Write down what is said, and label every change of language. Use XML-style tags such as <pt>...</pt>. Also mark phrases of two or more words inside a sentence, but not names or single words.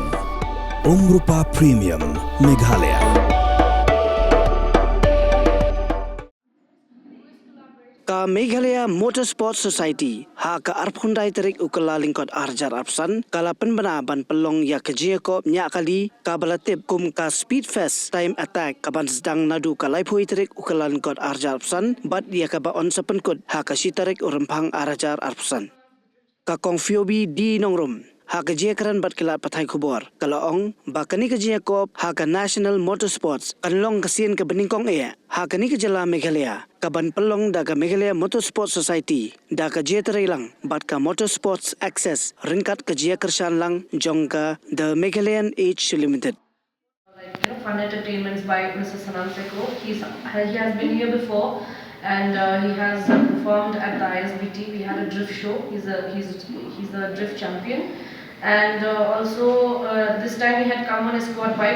<kha>Rupa Premium Meghalaya. Ka Meghalaya Motorsport Society ha ka arphundai terik ukala lingkot arjar apsan kala penbena ban pelong ya kejia kop nya kali ka balatip kum ka</kha> <en>speed fest time</en> <kha>attack ka ban sedang nadu ka laiphui terik ukala lingkot arjar apsan bat dia ka ba on sepenkut ha ka sitarik urempang arjar apsan ka kongfiobi di nongrum ha ka jia keran bat kila pathai khubor kala ong ba kani ka jia kop ha ka National Motorsports Pynlong ka Sien ka Nyngkong ha kani ka jala Meghalaya ka ban pelong da ka Meghalaya Motorsport Society da ka jia terailang bat ka Motorsports Access ringkat ka jia kersan lang jong ka the Meghalayan Age Limited.</kha> <en>Fun entertainments by Mr. Sanam Seko. He has been here before, and he has performed at the ISBT. We had a drift show. He's a drift champion, and also this time he had come on a quad bike.</en>